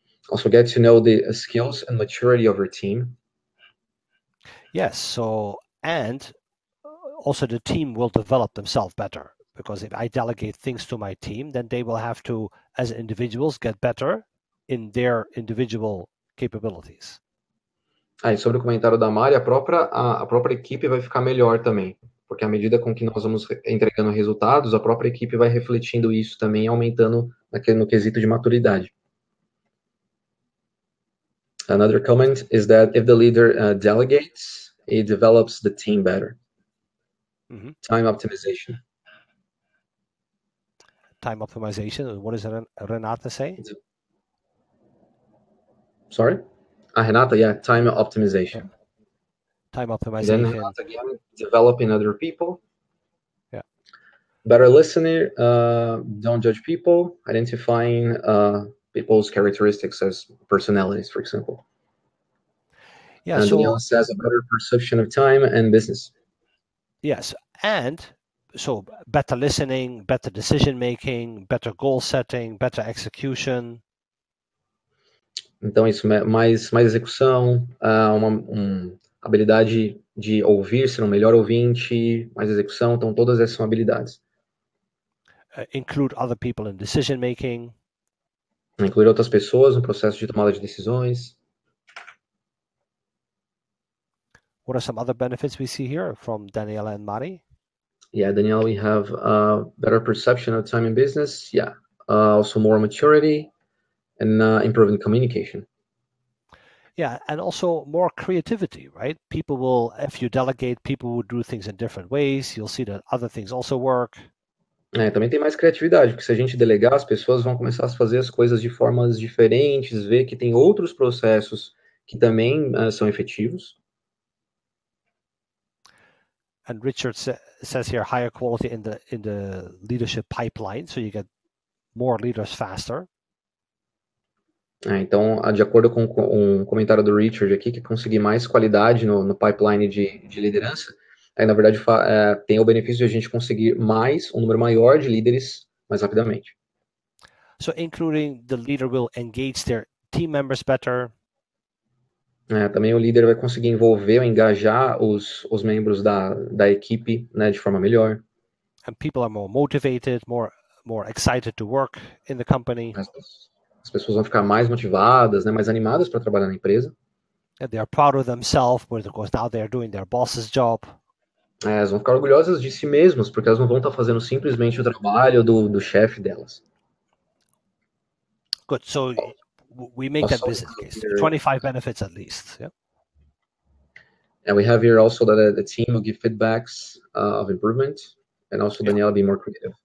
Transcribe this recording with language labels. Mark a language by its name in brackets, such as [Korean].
[English] Also get to know the skills and maturity of your team. Yes. So, and also the team will develop themselves better, because if I delegate things to my team, then they will have to, as individuals, get better in their individual capabilities. [Portuguese] E sobre o comentário da Mari, a própria equipe vai ficar melhor também, porque à medida com que nós vamos entregando resultados, a própria equipe vai refletindo isso também, aumentando no quesito de maturidade. [English] Another comment is that if the leader delegates, it develops the team better. Mm-hmm. Time optimization. Time optimization. What does Renata say? Sorry? Renata, yeah, time optimization. Yeah. Time optimization. Then Renata again, developing other people. Yeah. Better listener, don't judge people, identifying people's characteristics as personalities, for example. Yeah, and so Daniela says a better perception of time and business. Yes, and so better listening, better decision making, better goal setting, better execution. [Portuguese] Então, isso, mais execução, uma habilidade de ouvir, ser um melhor ouvinte, mais execução, então todas essas são habilidades. [English] Include other people in decision making. [Portuguese] Incluir outras pessoas no processo de tomada de decisões. [English] What are some other benefits we see here from Daniela and Mari? Yeah, Daniela, we have better perception of time in business. Yeah, also more maturity and improving communication. Yeah, and also more creativity, right? People will, if you delegate, people will do things in different ways. You'll see that other things also work. [Portuguese] Também tem mais criatividade, porque se a gente delegar, as pessoas vão começar a fazer as coisas de formas diferentes, ver que tem outros processos que também são efetivos. [English] And Richard says here higher quality in the leadership pipeline, so you get more leaders faster. [Portuguese] Então, de acordo com um comentário do Richard aqui, que conseguir mais qualidade no pipeline de liderança, aí na verdade tem o benefício de a gente conseguir um número maior de líderes mais rapidamente. [English] So including the leader will engage their team members better. [Portuguese] Também o líder vai conseguir envolver ou engajar os membros da equipe, né, de forma melhor. [English] And people are more motivated, more excited to work in the company. [Portuguese] As pessoas vão ficar mais motivadas, né, mais animadas para trabalhar na empresa. [English] And they are proud of themselves, because now they are doing their boss's job. [Portuguese] Elas vão ficar orgulhosas de si mesmas, porque elas não vão estar fazendo simplesmente o trabalho do chefe delas. [English] Good. So we make that business case. 25 benefits at least. Yeah. And we have here also that the team will give feedbacks of improvement, and also Daniela be more creative.